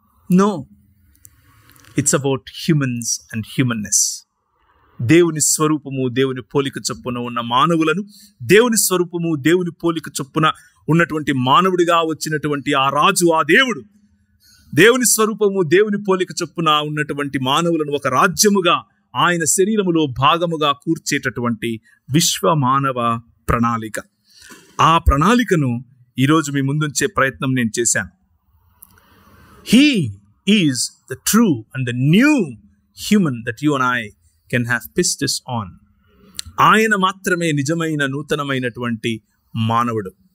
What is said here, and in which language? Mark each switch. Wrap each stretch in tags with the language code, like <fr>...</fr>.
<en>No, it's about humans and humanness.</en> <te>దేవుని స్వరూపము, దేవుని పోలిక చొప్పున ఉన్న మానవులను, దేవుని స్వరూపము, దేవుని పోలిక చొప్పున ఉన్నటువంటి మానవుడిగా వచ్చినటువంటి ఆ రాజు, ఆ దేవుడు, దేవుని స్వరూపము, దేవుని పోలిక చొప్పున ఉన్నటువంటి మానవులను ఒక రాజ్యముగా, ఆయన శరీరములో భాగముగా కూర్చేటటువంటి విశ్వ మానవ ప్రణాళిక. ఆ ప్రణాళికను ఈరోజు మీ ముందుంచే ప్రయత్నం నేను చేశాను.</te> <en>He is the true and the new human that you and I can have pistis on.</en> <te>ఆయన మాత్రమే నిజమైన నూతనమైనటువంటి మానవుడు.</te>